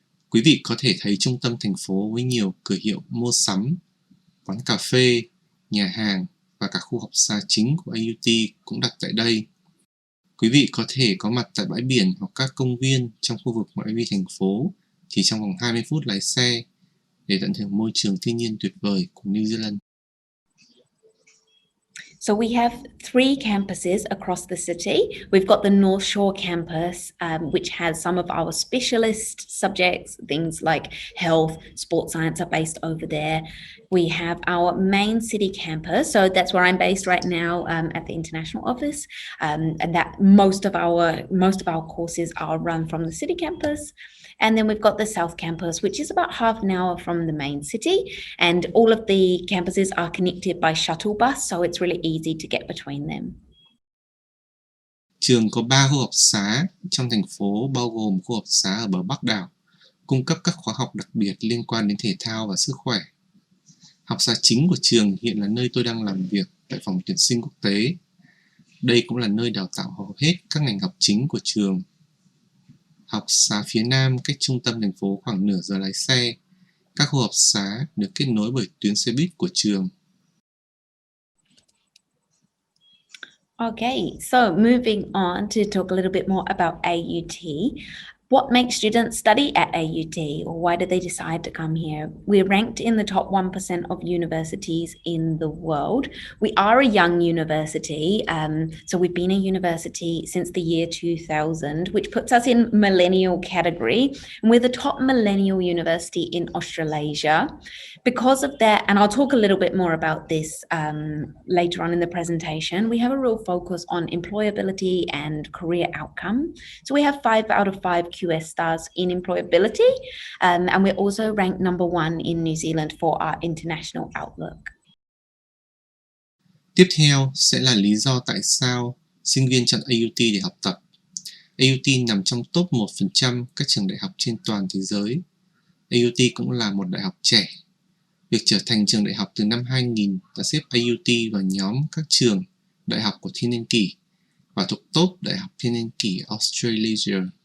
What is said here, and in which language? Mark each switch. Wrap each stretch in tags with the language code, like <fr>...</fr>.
<vi>Quý vị có thể thấy trung tâm thành phố với nhiều cửa hiệu mua sắm, quán cà phê, nhà hàng và cả khu học xá chính của AUT cũng đặt tại đây. Quý vị có thể có mặt tại bãi biển hoặc các công viên trong khu vực ngoại vi thành phố chỉ trong vòng 20 phút lái xe để tận hưởng môi trường thiên nhiên tuyệt vời của New Zealand.</vi> <en>So we have 3 campuses across the city. We've got the North Shore campus, which has some of our specialist subjects, things like health, sports science are based over there. We have our main city campus, so that's where I'm based right now at the international office, and that most of our courses are run from the city campus. And then we've got the South Campus, which is about half an hour from the main city. And all of the campuses are connected by shuttle bus, so it's really easy to get between them.</en> <vi>Trường có 3 khu học xá trong thành phố, bao gồm khu học xá ở bờ Bắc đảo, cung cấp các khóa học đặc biệt liên quan đến thể thao và sức khỏe. Học xá chính của trường hiện là nơi tôi đang làm việc tại phòng tuyển sinh quốc tế. Đây cũng là nơi đào tạo hầu hết các ngành học chính của trường. Học xá phía Nam cách trung tâm thành phố khoảng nửa giờ lái xe. Các khu học xá được kết nối bởi tuyến xe buýt của trường.</vi> <en>Okay, so moving on to talk a little bit more about AUT. What makes students study at AUT, or why did they decide to come here? We're ranked in the top 1% of universities in the world. We are a young university, so we've been a university since the year 2000, which puts us in millennial category. And we're the top millennial university in Australasia. Because of that, and I'll talk a little bit more about this later on in the presentation, we have a real focus on employability and career outcome. So we have 5 out of 5 QS stars in employability, and we're also ranked number 1 in New Zealand for our international outlook.</en> <vi>Tiếp theo sẽ là lý do tại sao sinh viên chọn AUT để học tập. AUT nằm trong top 1% các trường đại học trên toàn thế giới. AUT cũng là một đại học trẻ. Việc trở thành trường đại học từ năm 2000 đã xếp AUT vào nhóm các trường đại học của thiên niên kỷ và thuộc top đại học thiên niên kỷ Australasia.</vi>